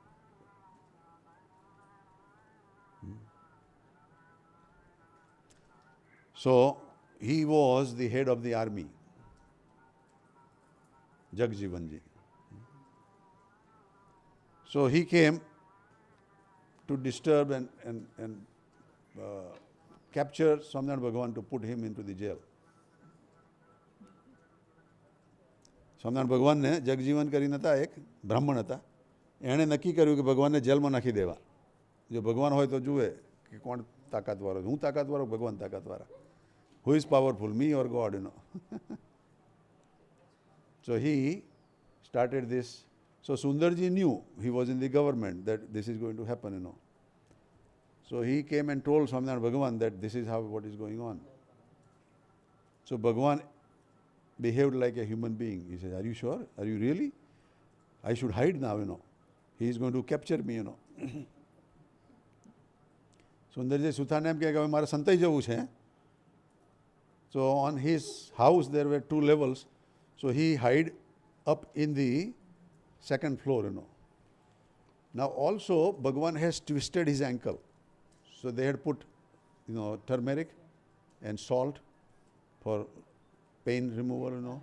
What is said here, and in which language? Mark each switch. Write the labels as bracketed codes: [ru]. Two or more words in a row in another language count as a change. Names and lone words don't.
[en] So he was the head of the army, Jagjivanji. So he came to disturb and capture Swaminarayan Bhagavan to put him into the jail. [gu] સ્વામિનારાયણ ભગવાનને જગજીવન કરીને હતા, એક બ્રાહ્મણ હતા, એણે નક્કી કર્યું કે ભગવાનને જેલમાં નાખી દેવા. જો ભગવાન હોય તો જુએ કે કોણ તાકાતવાળો. હું તાકાતવાળો, ભગવાન તાકાતવાળા. [en] Who is powerful, me or God, you know. So he started this. So Sundarji knew, he was in the government, that this is going to happen, you know. So he came and told Swaminarayan Bhagavan that this is how what is going on. So Bhagavan behaved like a human being. He said, are you sure? Are you really? I should hide now, you know. He is going to capture me, you know. [gu] Sundarji Suthane એમ કહે કે હવે મારે સંતાઈ જવું છે. [en] So on his house there were 2 levels. So he hid up in the second floor, you know. Now also Bhagavan has twisted his ankle. So they had put, you know, turmeric and salt for pain removal, you know.